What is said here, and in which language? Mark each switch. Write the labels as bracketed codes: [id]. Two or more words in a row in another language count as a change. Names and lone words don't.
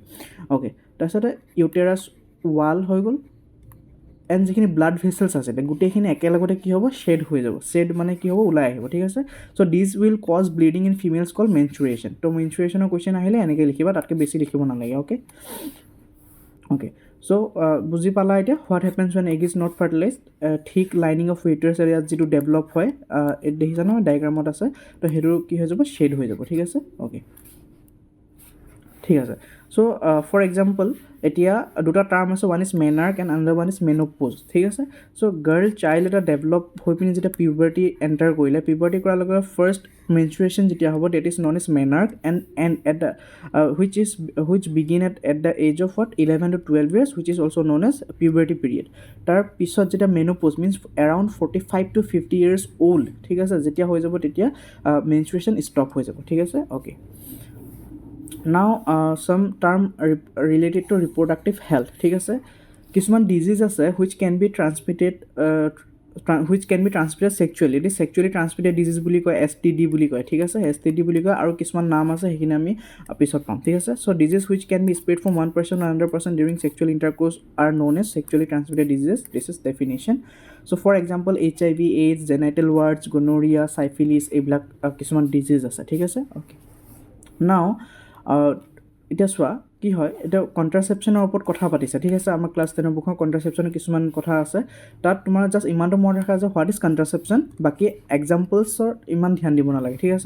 [as] অ'কে, তাৰপিছতে [en] uterus wall [as] হৈ গ'ল, এণ্ড যিখিনি [en] blood vessels [as] আছিলে, গোটেইখিনি একেলগতে কি হ'ব, শ্বেড হৈ যাব। শ্বেড মানে কি হ'ব, ওলাই আহিব, ঠিক আছে। [en] So this will cause bleeding in females called menstruation. [as] তো মেনষ্ট্ৰুৱেশ্যনৰ কুৱেশ্যন আহিলে এনেকৈ লিখিবা, তাতকৈ বেছি লিখিব নালাগে। অ'কে, [en] Okay, so [as] বুজি পালা এতিয়া [en] what happens when egg is not fertilized, thick lining of uterus area [as] যিটো ডেভেলপ হয়, দেখিছা নহয় ডায়েগ্ৰামত আছে, তো সেইটো কি হৈ যাব, শ্বেড হৈ যাব, ঠিক আছে। অ'কে, ঠিক আছে। [en] So for example [as] এতিয়া দুটা টাৰ্ম আছে, [en] one is menarche and another one is menopause, [as] ঠিক আছে। চ' গাৰ্ল চাইল্ড এটা ডেভেলপ হৈ পিনি যেতিয়া [en] puberty enter [as] কৰিলে, পিউবাৰ্টি কৰাৰ লগে লগে [en] first menstruation [as] যেতিয়া হ'ব, [en] that is known is menarche and at the which begin at the age of what 11 to 12 years, which is also known as puberty period। [as] তাৰ পিছত যেতিয়া [en] menopause means around 45 to 50 years old, [as] ঠিক আছে, যেতিয়া হৈ যাব তেতিয়া মেনষ্ট্ৰুৱেশ্যন ষ্টপ হৈ যাব, ঠিক আছে। অ'কে, [en] now some term related to reproductive health, [as] ঠিক আছে। কিছুমান ডিজিজ আছে [en] which can be transmitted sexually, [as] এটি [en] sexually transmitted disease [as] বুলি কয়, STD বুলি কয়, ঠিক আছে, STD বুলি কয়, আৰু কিছুমান নাম আছে সেইখিনি আমি পিছত পাম, ঠিক আছে। [en] so disease which can be spread from one person to another person during sexual intercourse are known as sexually transmitted diseases, this is definition। so for example HIV, AIDS, genital warts, gonorrhea, syphilis, [as] এইবিলাক কিছুমান ডিজিজ আছে, ঠিক আছে। অ'কে, নাও এতিয়া চোৱা কি হয়, এতিয়া কণ্ট্ৰাচেপশ্যনৰ ওপৰত কথা পাতিছে, ঠিক আছে। আমাৰ [en] class 10 book [as] কণ্ট্ৰাচেপশ্যনৰ কিছুমান কথা আছে, তাত তোমাৰ জাষ্ট ইমানটো মনত ৰাখা যে [en] what is contraception, [as] বাকী এক্সাম্পলছৰ ইমান ধ্যান দিব নালাগে, ঠিক আছে।